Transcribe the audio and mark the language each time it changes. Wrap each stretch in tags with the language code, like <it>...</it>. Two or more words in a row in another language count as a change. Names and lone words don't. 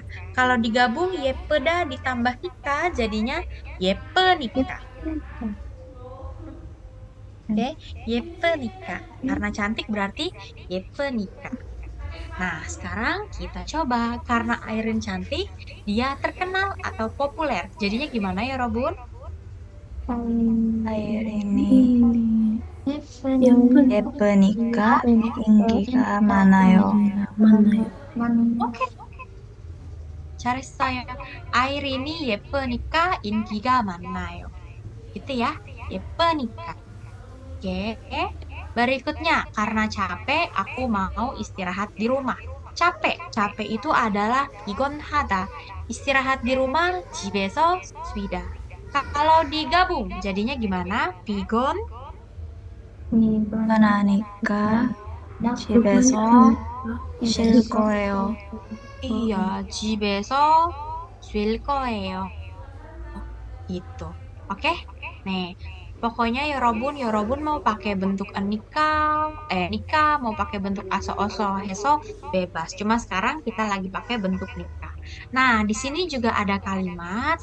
<id>Kalau digabung yepeda ditambah nikah, jadinya yepenikah. Oke, yepenikah. Karena cantik berarti yepenikah. Nah, sekarang kita coba. Karena Airin cantik, dia terkenal atau populer. Jadinya gimana ya, Robun?</id> <ko>아이린이 예쁘니까 인기가 많아요. Oke. 잘했어요. Airin이 예쁘니까 인기가 많아요. Gitu ya, 예쁘니까. Oke.</ko> <id>Berikutnya, karena capek, aku mau istirahat di rumah. Capek itu adalah pi곤하다. Istirahat di rumah,</id> <ko>집에서 쉬다.</ko> <id>Kalau digabung, jadinya gimana? Pigon?</id> <ko>편하니까 집에서 쉴 거예요. Iya, 집에서 쉴 거예요.</ko> <id>Gitu. Oke? Nih, pokoknya ya Robun mau pakai bentuk nikah, mau pakai bentuk aso-oso, heso, bebas. Cuma sekarang kita lagi pakai bentuk nikah. Nah, di sini juga ada kalimat.</id>